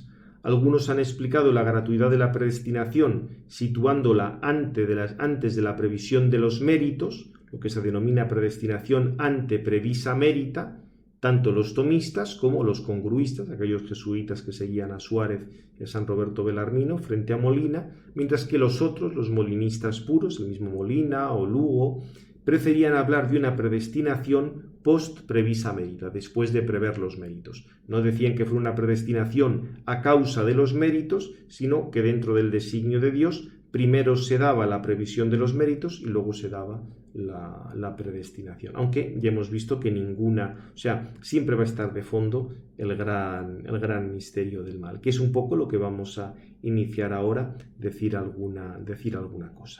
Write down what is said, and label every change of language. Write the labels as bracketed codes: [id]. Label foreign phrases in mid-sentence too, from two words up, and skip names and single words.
[es] Algunos han explicado la gratuidad de la predestinación situándola antes de la previsión de los méritos, lo que se denomina predestinación [la] ante previsa merita, [es] tanto los tomistas como los congruistas, aquellos jesuitas que seguían a Suárez y a San Roberto Belarmino frente a Molina, mientras que los otros, los molinistas puros, el mismo Molina o Lugo, preferían hablar de una predestinación [la] post previsa merita, [es] después de prever los méritos. No decían que fuera una predestinación a causa de los méritos, sino que dentro del designio de Dios primero se daba la previsión de los méritos y luego se daba la predestinación. Aunque ya hemos visto que siempre va a estar de fondo el gran misterio del mal, que es un poco lo que vamos a iniciar ahora, decir alguna cosa.